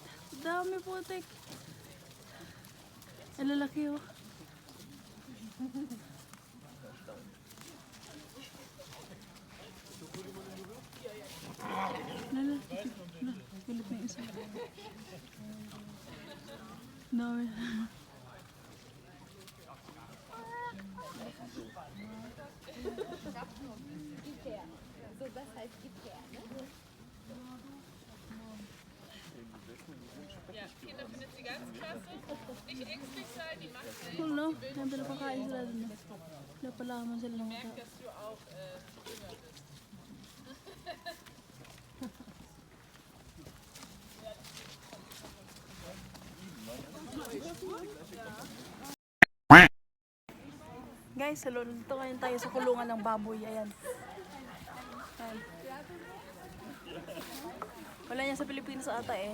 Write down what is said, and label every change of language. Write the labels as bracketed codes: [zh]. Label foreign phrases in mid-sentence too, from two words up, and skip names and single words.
[tl] Dami po ate. Ang lalaki oh. Kulit na isa. Dami. [de] So, das heißt Gipfel, ne? Ja, Kinder findet sie ganz klasse. Nicht ängstlich sein, die macht es. [tl] Cool no? Ayan, pinapakain sila doon. Napalaman sila ng mga tao. [de] Dass du auch jünger bist. [en] Guys, hello. [tl] Dito ngayon tayo sa kulungan ng baboy. Ayan. Wala niya sa Pilipinas ata eh.